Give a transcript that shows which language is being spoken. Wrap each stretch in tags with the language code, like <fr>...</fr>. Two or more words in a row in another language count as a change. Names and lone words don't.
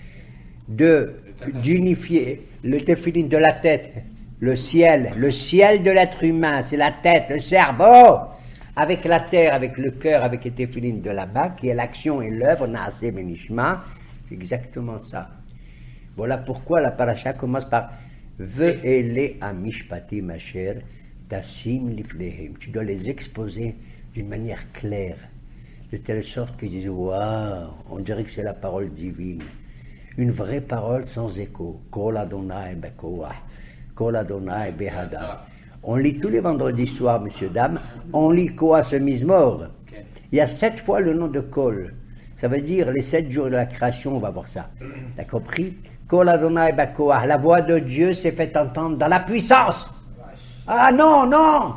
<fr>D'unifier le téphiline de la tête, le ciel de l'être humain, c'est la tête, le cerveau, avec la terre, avec le cœur, avec les téphilines de là-bas, qui est l'action et l'œuvre,</fr> <he>נעשה ונשמע,</he> <fr>c'est exactement ça. Voilà pourquoi la paracha commence par</fr> <he>ואלה המשפטים אשר תשים לפניהם.</he> <fr>Tu dois les exposer d'une manière claire, de telle sorte qu'ils disent waouh, on dirait que c'est la parole divine. Une vraie parole sans écho.</fr> <he>קול ה' בכח. קול ה' בהדר.</he> <fr>On lit tous les vendredis soirs, messieurs, dames, on lit</fr> <he>קואס מזמור.</he> <fr>Il y a 7 fois le nom de Kol. Ça veut dire les 7 jours de la création, on va voir ça. T'as compris?</fr> <he>קול ה' בכח.</he> <fr>La voix de Dieu s'est fait entendre dans la puissance. Ah non, non!</fr>